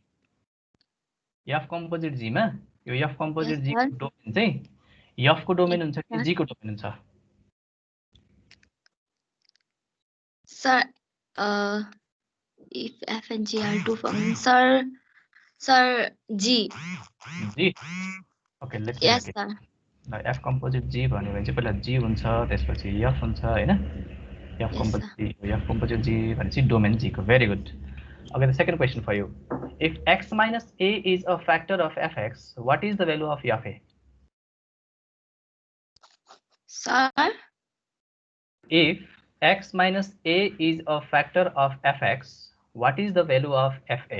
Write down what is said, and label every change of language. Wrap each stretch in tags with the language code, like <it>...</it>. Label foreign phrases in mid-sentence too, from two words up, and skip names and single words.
<en>f composite g</en> <ne>मा यो</ne> <en>f composite g</en> <ne>को domain चाहिँ f को domain हुन्छ कि g को domain हुन्छ?</ne> <en>Sir, if f and g are two functions, sir, g. G. Okay, let's yes, see. sir. Now f composite g</en> <ne>भन्यो भने चाहिँ पहिला g हुन्छ त्यसपछि f हुन्छ हैन?</ne> <en>f composite g, f composite g</en> <ne>भनेपछि domain g को.</ne> <en>Very good. Okay, the second question for you. If x minus a is a factor of fx, what is the value of f a? Sir, If x minus a is a factor of fx, what is the value of fa?</en>